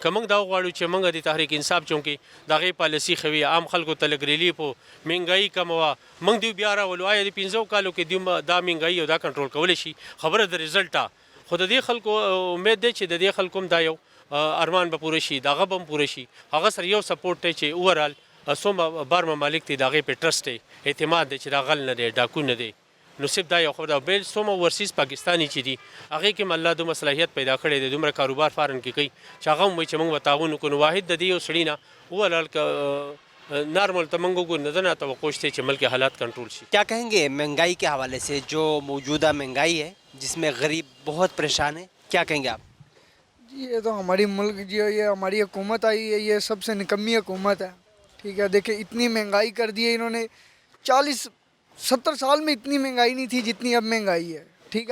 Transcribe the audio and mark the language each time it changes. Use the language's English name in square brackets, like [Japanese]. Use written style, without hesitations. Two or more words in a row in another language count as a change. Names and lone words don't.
[Pashto] که موږ دا وغواړو چې موږ د تحریک انصاف چونکې د هغې پالیسي ښه وي عام خلکو ته لږ ریلیف و مهنګايي کموه موږ دوی بیا راولو آیا د 15 کالو کې دوی دا مهنګايي او دا کنټرول کولی شي خبره د رزلټه خو د دې خلکو امید دی چې د دې خلکو هم دا یو ارمان به پوره شي د هغه به هم پوره شي هغه سره یو سپورټ دی چې اوورال څومره بار ممالک دي د هغې پې ټرسټ دی اعتماد دی چې دا غل نه دی ډاکو نه دی نو صرف دا یو خبره ده. بل څومره ورسیز پاکستاني چې دي هغې کې هم الله دومره صلاحیت پیدا کړی دی دومره کاروبار فارن کې کوي چې هغه هم وایي چې موږ به تعاون وکړو نو واحد د دې یو سړي نه اوورال که نارمل ته موږ وګورو نظر توقع شته چې ملک حالات کنٹرول شي. [Urdu] کیا کہیں گے مہنگائی کے حوالے سے جو موجودہ مہنگائی ہے جس میں غریب بہت پریشان ہے کیا کہیں گے آپ؟ جی یہ تو ہماری ملک جو یہ ہماری حکومت آئی ہے یہ سب سے نکمی حکومت ہے، ٹھیک ہے. دیکھیں اتنی مہنگائی کر دی ہے انہوں نے 40-70 سال میں اتنی مہنگائی نہیں تھی جتنی اب مہنگائی ہے، ٹھیک ہے.